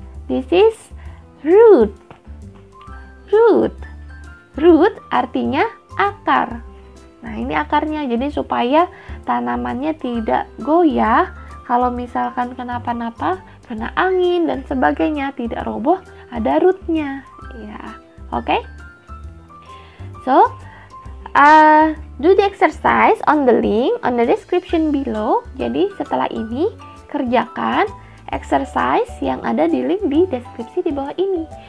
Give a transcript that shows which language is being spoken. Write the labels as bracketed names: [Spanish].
[English] This is root. Root. [Indonesian] Root artinya akar. Nah, ini akarnya. Jadi supaya tanamannya tidak goyah, kalau misalkan kenapa-napa, kena angin dan sebagainya, tidak roboh, ada rootnya. Ya, oke? [English] So, do the exercise on the link on the description below. [Indonesian] Jadi setelah ini kerjakan exercise yang ada di link di deskripsi di bawah ini.